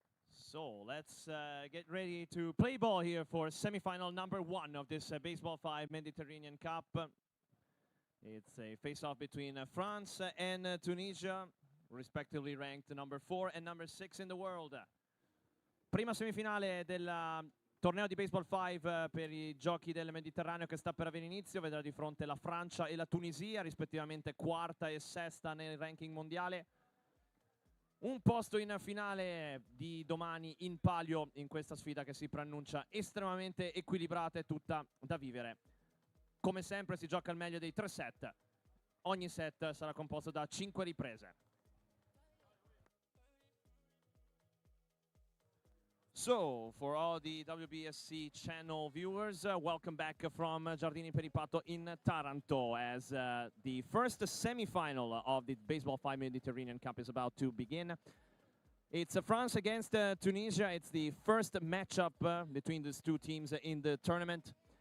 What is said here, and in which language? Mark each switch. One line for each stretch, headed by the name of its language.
English: So let's get ready to play ball here for semifinal number 1 of this Baseball5 Mediterranean Cup. It's a face-off between France and Tunisia, respectively ranked number 4 and number 6 in the world.
Italian: Prima semifinale del torneo di Baseball 5 per i giochi del Mediterraneo che sta per avere inizio. Vedrà di fronte la Francia e la Tunisia, rispettivamente quarta e sesta nel ranking mondiale. Un posto in finale di domani in palio in questa sfida che si preannuncia estremamente equilibrata e tutta da vivere. Come sempre si gioca al meglio dei 3 set. Ogni set sarà composto da 5 riprese.
English: So, for all the WBSC channel viewers, welcome back from Giardini Peripato in Taranto as the first semifinal of the Baseball5 Mediterranean Cup is about to begin. It's France against Tunisia. It's the first matchup between these two teams in the tournament.